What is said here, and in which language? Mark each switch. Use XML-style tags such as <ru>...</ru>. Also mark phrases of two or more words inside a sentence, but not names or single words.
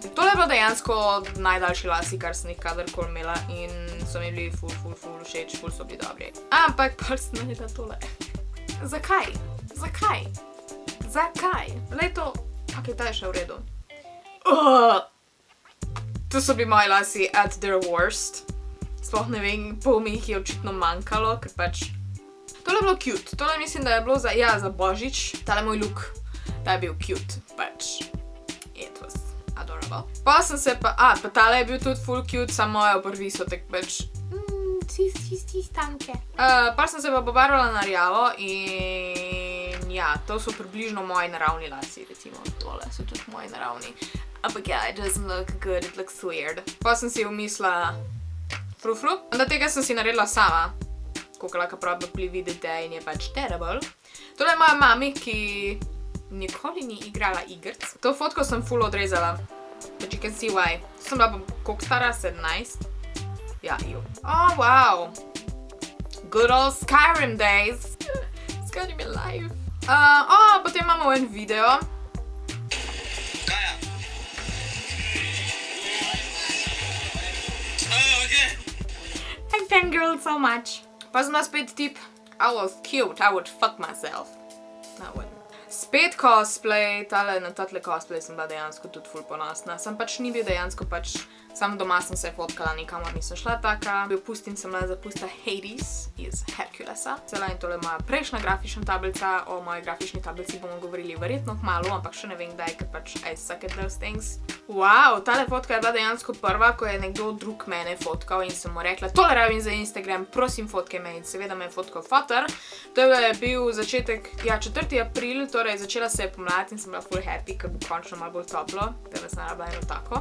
<sl>Tole je bilo dejansko najdaljši lasi, kar sem jih kadarkoli imela in so mi bili ful všeč, ful so bili dobri. Ampak pa sem naredila tole. Zakaj? Lej to... Ok, ta je še v redu. To so bili moji lasi</sl> <en>at their worst.</en> <sl>Sploh ne vem, pol mi jih je očitno manjkalo, ker pač... Tole je bilo cute. Tole mislim, da je bilo za Božič. Tale moj look, ta je bil cute, pač.</sl> <en>It was adorable.</en> <sl>Pa sem se pa... pa tale je bil tudi full cute, samo moje obrvi so tak pač... stanke. Pa sem se pa pobarvala na rjavo in... ja, to so približno moji naravni lasi, recimo. Tole so tudi moji naravni. Ampak ja,</sl> <en>it doesn't look good, it looks weird.</en> <sl>Pa sem si umislila frufru. Onda tega sem si naredila sama. koliko lahko probably vidite in je pač terrible. Tole je moja mami, ki nikoli ni igrala igrc. To fotko sem full odrezala,</sl> <en>but you can see why.</en> <sl>Sem bila pa koliko stara, 17? Ja, ju.</sl> <en>Oh, wow. Good old Skyrim days.</en> <sl>Skyrim je live. Potem imamo en video.</sl> <en>I fangirled so much.</en> <sl>Pa sem bila spet tip,</sl> <en>I was cute, I would fuck myself. No, I wouldn't.</en> <sl>Spet cosplay, na tatle cosplay sem bila dejansko tudi ful ponosna. Sem pač ni bil dejansko pač, sam doma sem se fotkala, nikamor nisem šla taka. Pustim sem bila zapusta Hades iz Herkulesa. Cela in tole moja prejšnja grafična tablica, o moji grafični tablici bomo govorili verjetno kmalu, ampak še ne vem kdaj, ker pač</sl> <en>I suck at those things.</en> <sl>Wow, tale fotka je bila dejansko prva, ko je nekdo drug mene fotkal in sem mu rekla, tole rabim za Instagram, prosim fotkaj me in seveda me je fotkal fotor. To je bil začetek, 4. april, torej začela se je pomlad in sem bila full happy, ker bo končno malo bolj toplo, tebe sem rabila eno tako.</sl>